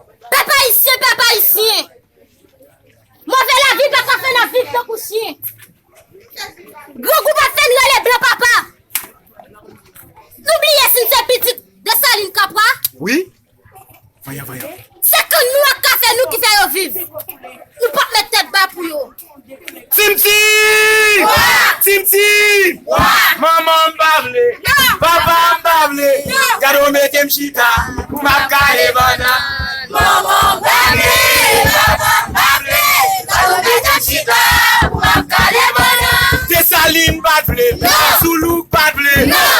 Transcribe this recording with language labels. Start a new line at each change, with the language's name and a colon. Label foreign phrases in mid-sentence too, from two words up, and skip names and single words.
Haitian Creole: Pèp ayisyen, pèp ayisyen. Move lavi pa ka fè nan viv tan kou chen. Gwo gwoup a fè nou ale blan papa. Nou bliye si se pitit de Saline Kapra.
Spanish: Wi? Vaya, vaya.
Haitian Creole: Se ke nou a ka fè nou ki fè yo viv. Nou pa mete tèt ba pou yo. Tim Tim! Wa! Tim Tim! Wa! Manman m pa vle. Non! Papa m pa vle. Non! Gade ou mete m chita, pou m ap kale banan. Manman m pa vle. Papa m pa vle. Gade ou mete m chita, pou m ap kale banan. Desaline pa vle. Non! Soulouk pa vle. Non!